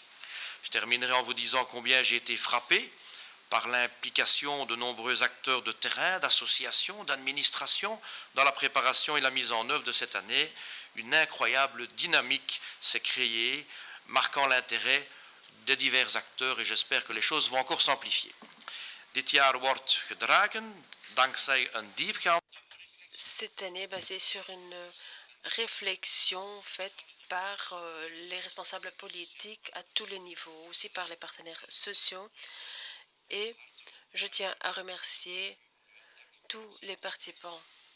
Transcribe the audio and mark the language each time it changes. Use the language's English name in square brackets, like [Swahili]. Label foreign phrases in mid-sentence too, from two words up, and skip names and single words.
[French] Je terminerai en vous disant combien j'ai été frappé par l'implication de nombreux acteurs de terrain, d'associations, d'administrations dans la préparation et la mise en œuvre de cette année. Une incroyable dynamique s'est créée, marquant l'intérêt des divers acteurs et j'espère que les choses vont encore s'amplifier. [Dutch] Dit jaar wordt gedragen dankzij een diepgaand. [French] Cette année est basée sur une réflexion faite par les responsables politiques à tous les niveaux, aussi par les partenaires sociaux. Et je tiens à remercier tous les participants